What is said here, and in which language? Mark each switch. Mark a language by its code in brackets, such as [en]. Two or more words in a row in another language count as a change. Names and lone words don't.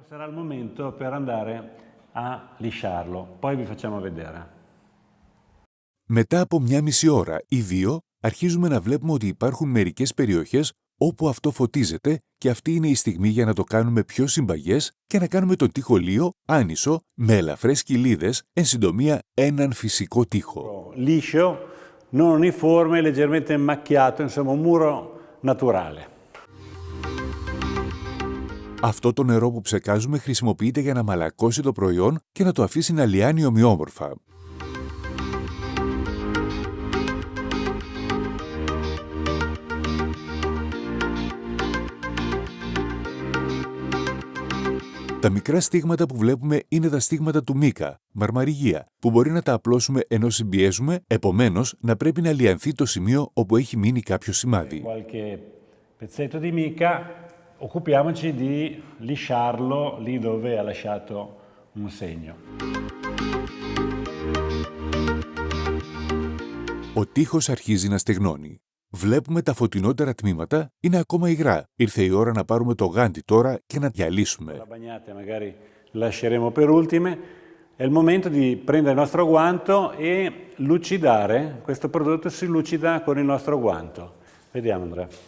[el] Μετά από μια μισή ώρα ή δύο, αρχίζουμε να βλέπουμε ότι υπάρχουν μερικές περιοχές όπου αυτό φωτίζεται και αυτή είναι η στιγμή για να το κάνουμε πιο συμπαγές και να κάνουμε τον τοίχο λίο άνισο με ελαφρές κοιλίδες, εν συντομία έναν φυσικό τοίχο. [it] Liscio, non uniforme, leggermente macchiato, insomma un muro naturale. [el] Αυτό το νερό που ψεκάζουμε χρησιμοποιείται για να μαλακώσει το προϊόν και να το αφήσει να λιάνει ομοιόμορφα. Τα μικρά στίγματα που βλέπουμε είναι τα στίγματα του μίκα, μαρμαριγία, που μπορεί να τα απλώσουμε ενώ συμπιέζουμε, επομένως να πρέπει να λιανθεί το σημείο όπου έχει μείνει κάποιο σημάδι. [it] Occupiamoci di lisciarlo lì dove ha lasciato un segno. [el] Ο τοίχος αρχίζει να στεγνώνει. Βλέπουμε τα φωτεινότερα τμήματα είναι ακόμα υγρά. Ήρθε η ώρα να πάρουμε το γάντι τώρα και να διαλύσουμε. [it] Magari lasceremo per ultime. È il momento di prendere il nostro guanto e lucidare. Questo prodotto si lucida con il nostro guanto. Vediamo, Andrea.